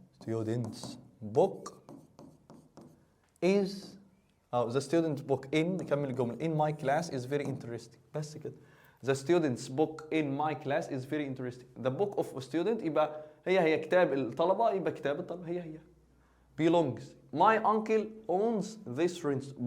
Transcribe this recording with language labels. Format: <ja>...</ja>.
<en>students book is the student's book in،</en> <ar>نكمل الجملة</ar> <en>in my class is very interesting،</en> <ar>بس كده.</ar> <en>the student's book in my class is very interesting. the book of a student</en> <ar>يبقى هي كتاب الطلبة، يبقى كتاب الطلبة هي belongs.</ar> <en>my uncle owns this restaurant.</en>